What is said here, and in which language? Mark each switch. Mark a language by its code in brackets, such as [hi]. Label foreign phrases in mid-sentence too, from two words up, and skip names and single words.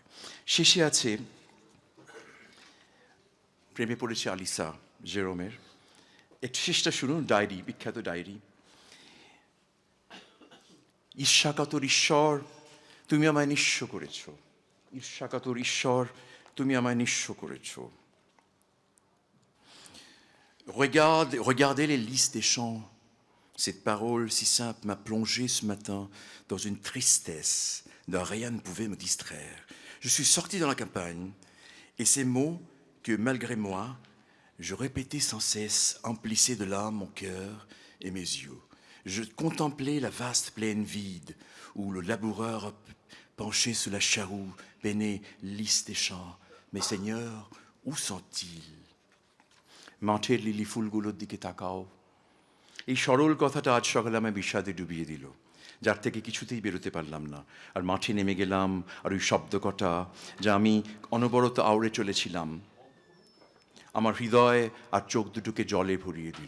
[bn] শেষে আছে, প্রেমে পড়েছে আলিসা জেরোমের। একটু শেষটা শুনুন, ডায়েরি, বিখ্যাত ডায়েরি। ঈর্ষাকাতর ঈশ্বর, তুমি আমায় নিঃস্ব করেছ। ঈর্ষাকাতর ঈশ্বর, তুমি আমায় নিঃস্ব করেছ। [fr] Regardez les lys des champs. Cette parole si simple m'a plongé ce matin dans une tristesse dont rien ne pouvait me distraire. Je suis sorti dans la campagne, et ces mots que, malgré moi, je répétais sans cesse emplissaient de larmes mon cœur et mes yeux. Je contemplais la vaste plaine vide où le laboureur penché sous la charrue peinait lys des champs. Mais Seigneur, où sont-ils? [bn] মাঠের লিলি ফুলগুলোর দিকে তাকাও। এই সরল কথাটা আজ সকালে আমায় বিষাদে ডুবিয়ে দিল, যার থেকে কিছুতেই বেরোতে পারলাম না। আর মাঠে নেমে গেলাম, আর ওই শব্দকটা যা আমি অনবরত আওড়ে চলেছিলাম, আমার হৃদয় আর চোখ দুটোকে জলে ভরিয়ে দিল।